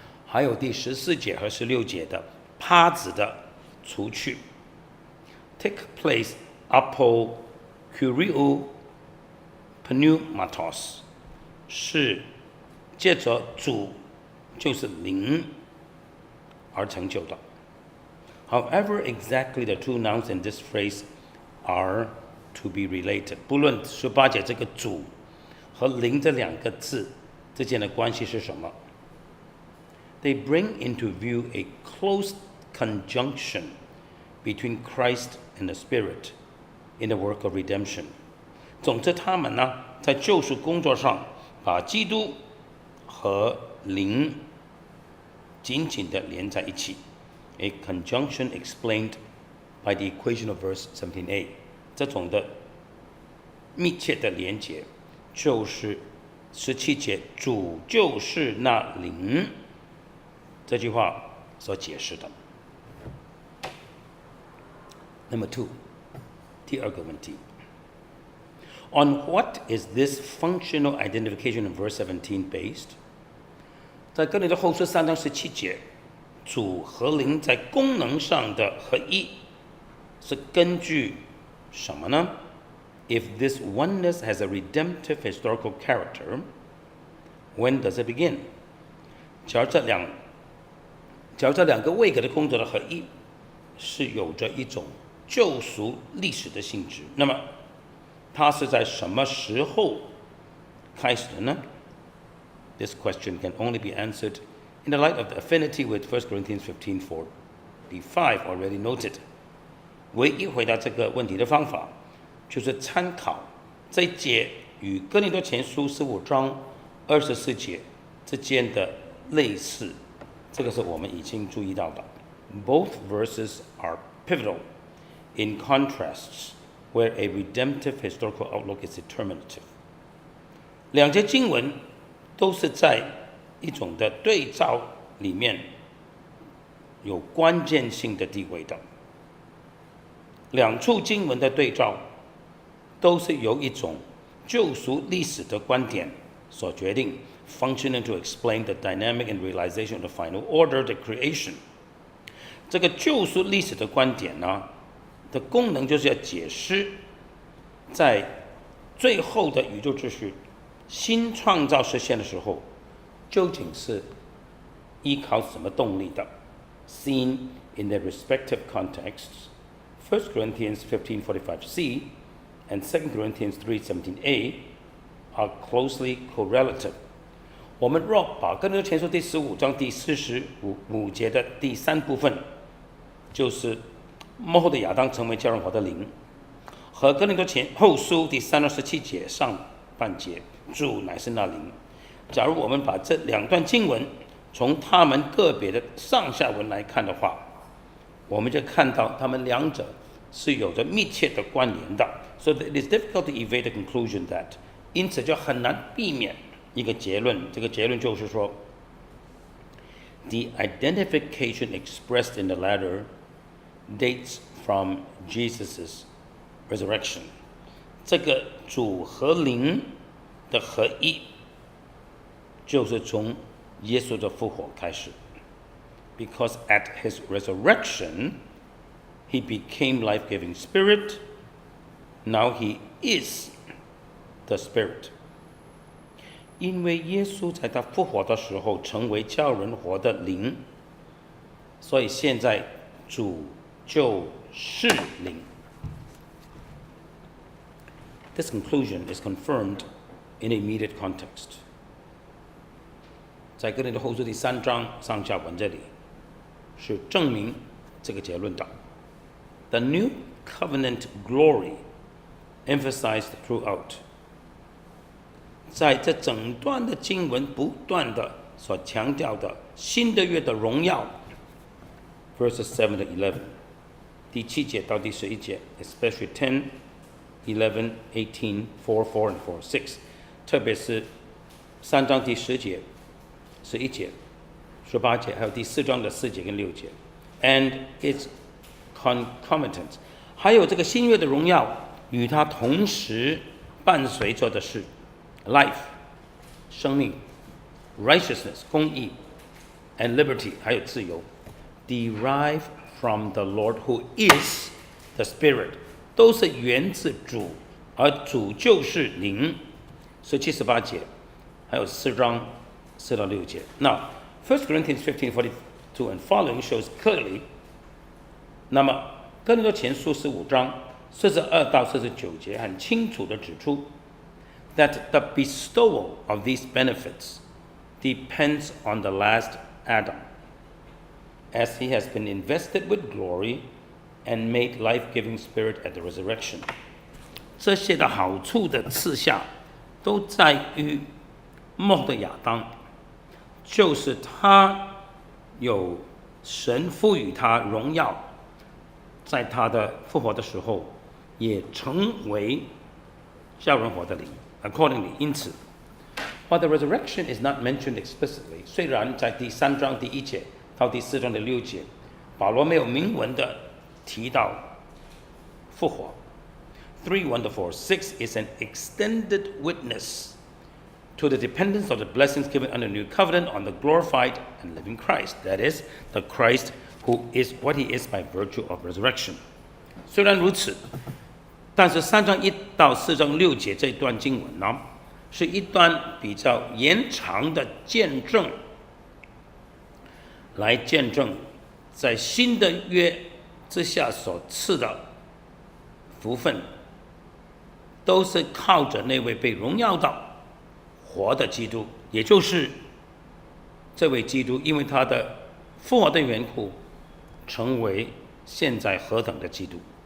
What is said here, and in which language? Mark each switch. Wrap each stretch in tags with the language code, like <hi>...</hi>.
<zh>还有第14节和16节的帕子的除去 ，</zh> <en>take place apo kuriou pneumatos，</en> <zh>是借着主就是灵而成就的。</zh> <en>However, exactly the two nouns in this phrase are to be related。</en> <zh>不论18节这个主和灵这两个字之间的关系是什么</zh> <en>，they bring into view a close conjunction between Christ and the Spirit in the work of redemption。</en> <zh>总之，他们呢在救赎工作上把基督和灵紧紧地连在一起。</zh> <en>A conjunction explained by the equation of verse 17a。</en> <zh>这种的密切的连结，就是17节主就是那灵这句话所解释的。</zh> <en>Number 2，</en> <zh>第二个问题。</zh> <en>On what is this functional identification in verse 17 based？</en> <zh>在哥林多后书3章17节，主和灵在功能上的合一，是根据什么呢？</zh> <en>If this oneness has a redemptive historical character, when does it begin？</en> <zh>假如这两个位格的工作的合一是有着一种救赎历史的性质，那么它是在什么时候开始的呢？</zh> <en>This question can only be answered in the light of the affinity with 1 Corinthians 15:45 already noted。</en> <zh>唯一回答这个问题的方法，就是参考这一节与哥林多前书15章24节之间的类似，这个是我们已经注意到的。</zh> <en>Both verses are pivotal in contrasts where a redemptive historical outlook is determinative。</en> <zh>两节经文都是在一种的对照里面有关键性的地位的。两处经文的对照都是由一种救赎历史的观点所决定 ，</zh> <en>functioning to explain the dynamic and realization of the final order, the creation。</en> <zh>这个救赎历史的观点呢的功能就是要解释在最后的宇宙秩序新创造实现的时候，究竟是依靠什么动力的 ？</zh> <en>Seen in their respective contexts, 1 Corinthians 15:45c and 2 Corinthians 3:17a are closely correlative。</en> <zh>我们若把哥林多前书第15章第45节的第3部分，就是末后的亚当成为教人活的灵，和哥林多前后书第3章17节上半节，主乃是那灵。假如我们把这两段经文从他们个别的上下文来看的话，我们就看到他们两者是有着密切的关联的。</zh> <en>So it is difficult to evade the conclusion that，</en> <zh>因此就很难避免一个结论，这个结论就是说</zh> <en>，the identification expressed in the latter dates from Jesus' resurrection。</en> <zh>这个主和灵的合一，就是从耶稣的复活开始。</zh> <en>Because at his resurrection, he became life-giving spirit. Now he is the spirit.</en> <zh>因为耶稣在他复活的时候成为叫人活的灵，所以现在主就是灵。</zh> <en>This conclusion is confirmed in immediate context.</en> <zh>在哥林多后书第3章上下文这里是证明这个结论的。</zh> <en>The new covenant glory emphasized throughout，</en> <zh>在这整段的经文不断的所强调的新的约的荣耀</zh> <en>，verses 7 to 11，</en> <zh>第7节到第11节 ，</zh> <en>especially 10, 11, 18, 4, 4 and 4, 6，</en> <zh>特别是3章第10节、11节、18节，还有第4章的4节跟6节 ，</zh> <en>and its concomitant，</en> <zh>还有这个新约的荣耀与它同时伴随着的是</zh> <en>life</en> <zh>生命</zh> <en>righteousness</en> <zh>公义</zh> <en>and liberty</en> <zh>还有自由</zh> <en>derive from the Lord who is the Spirit，</en> <zh>都是源自主，而主就是灵。 17、18节，还有4章4到6节。</zh> <en>Now 1 Corinthians 15:42 and following shows clearly，</en> <zh>那么哥林多前书15章42到49节很清楚地指出</zh> <en>that the bestowal of these benefits depends on the last Adam, as he has been invested with glory and made life-giving spirit at the resurrection。</en> <zh>这些的好处的赐下都在于末后的亚当，就是他有神赋予他荣耀，在他的复活的时候也成为叫人活的灵。</zh> <en>Accordingly，</en> <zh>因此 ，</zh> <en>while the resurrection is not mentioned explicitly，</en> <zh>虽然在第3章第1节到第4章的6节，保罗没有明文的提到复活。</zh> <en>3:1 to 4, 6 is an extended witness to the dependence of the blessings given under the new covenant on the glorified and living Christ. That is, the Christ who is what he is by virtue of resurrection.</en> <zh>虽然如此，但是3章1到4章6节这一段经文呢，是一段比较延长的见证，来见证在新的约之下所赐的福分，都是靠着那位被荣耀到活的基督，也就是这位基督，因为他的复活的缘故，成为现在何等的基督，</zh>